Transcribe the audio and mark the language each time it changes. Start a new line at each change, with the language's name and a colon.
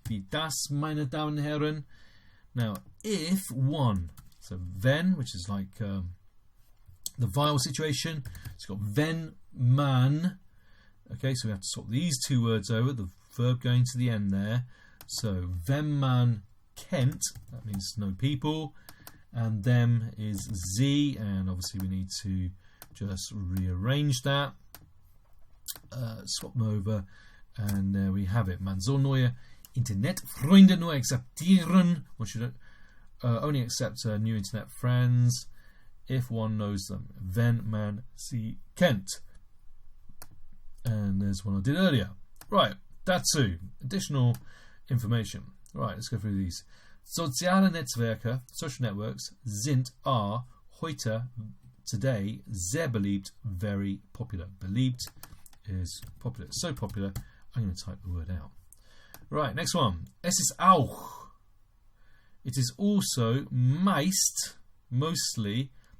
German: Wie das, meine Damen und Herren.
English: Now, if one. So, wenn, which is like the vowel situation. It's got wenn, man. Okay, so we have to swap these two words over. The verb going to the end there. So, wenn man kennt, that means know people. And them is sie. And obviously we need to just rearrange that. Swap them over. And there we have it.
German: Man soll neue Internetfreunde nur akzeptieren.
English: One should only accept new internet friends if one knows them. Wenn man sie kennt. And there's one I did earlier. Right, dazu. Additional information. Right, let's go through these. Soziale Netzwerke, social networks, are heute, today, sehr beliebt, very popular. Beliebt is popular. So popular, I'm going to type the word out. Right, next one. Es ist auch. It is also meist, mostly,